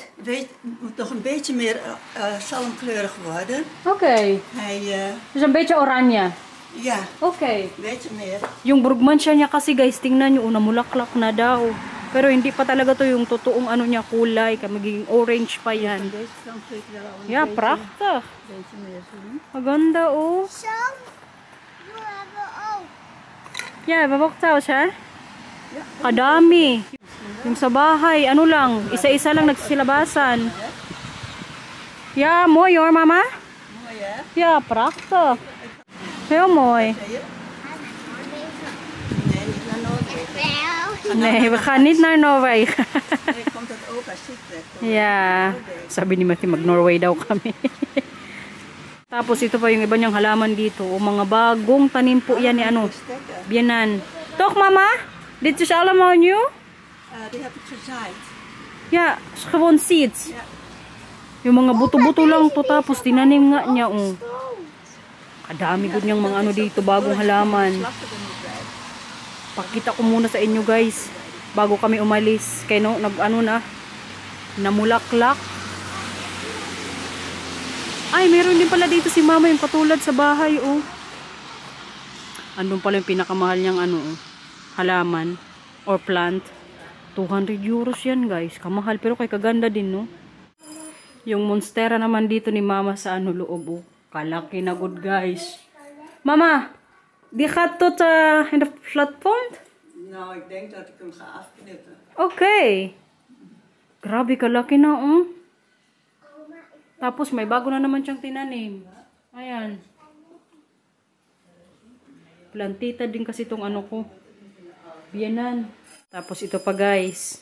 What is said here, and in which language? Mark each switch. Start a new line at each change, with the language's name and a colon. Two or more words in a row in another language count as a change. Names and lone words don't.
Dutch: moet nog een beetje meer zalmkleurig worden. Oké. Hij, Dus een beetje oranje. ja, Oké. een beetje meer.
Filipino: Yung Brugmansia niya kasi, guys, tingnan nyo, namulaklak na daw. Pero hindi pa talaga to yung totoong niya kulay. Magiging orange pa yan.
Dutch: Deze kant wil ik wel een Ja, beetje, prachtig. beetje meer zien.
Filipino: Maganda, oh.
Dutch: Zo. We hebben ook.
Filipino: Yeah, babaktaw siya. Kadami. Yung sa bahay, ano lang, isa-isa lang nagsisilabasan.
Dutch: Yeah, mooi hoor, mama. Mooi hè? Ja, prachtig. Heel mooi. Nee, niet naar Noorwegen. Nee, we gaan niet naar Noorwegen. Nee, komt het ook als Utrecht. Yeah.
Filipino: Sabi ni Matthew, mag-Norway daw kami. Tapos ito pa yung iba niyang halaman dito. O mga bagong tanim po yan ni ano. Biyanan.
Dutch: Toch mama? Dit is allemaal nieuw? Die heb ik gezaaid. Ja, is gewoon seeds. Ja.
Filipino: Yung mga buto-buto lang to tapos tinanim nga niya. Oh. Kadami good niyang mga ano dito, bagong halaman. Pakita ko muna sa inyo guys. Bago kami umalis. Kaya no, nag-ano na. Namulaklak. Ay, meron din pala dito si mama yung katulad sa bahay, oh. Andun pala yung pinakamahal niyang ano, oh, halaman or plant. 200 euros yan, guys. Kamahal, pero kay kaganda din, no? Yung monstera naman dito ni mama sa ano loob, oh. Kalaki na good, guys.
Dutch: Mama, die gaat tot in de platform? Nou, ik denk dat ik hem ga afknippen.
Filipino: Okay. Grabe, kalaki na, oh. Tapos may bago na naman siyang tinanim. Ayan. Plantita din kasi itong ano ko. Biyanan. Tapos ito pa guys.